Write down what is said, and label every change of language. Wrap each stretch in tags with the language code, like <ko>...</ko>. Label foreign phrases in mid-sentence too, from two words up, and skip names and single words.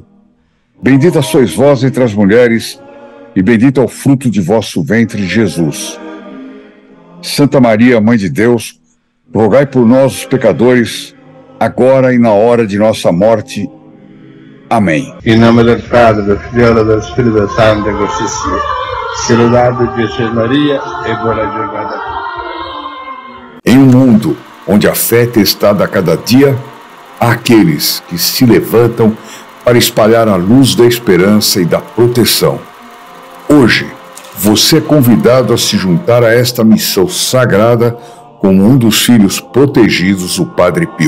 <pt>Bendita sois vós entre as mulheres, e bendito é o fruto de vosso ventre, Jesus. Santa Maria, Mãe de Deus, rogai por nós, os pecadores, agora e na hora de nossa morte. Amém. Em nome do Padre, do Filho e do Espírito Santo,</pt> <it>così sia. Se lodato Gesù Maria e buona giornata.</it> <pt>Em um mundo onde a fé é testada a cada dia, há aqueles que se levantam para espalhar a luz da esperança e da proteção. Hoje, você é convidado a se juntar a esta missão sagrada como um dos filhos protegidos do Padre Pio.</pt>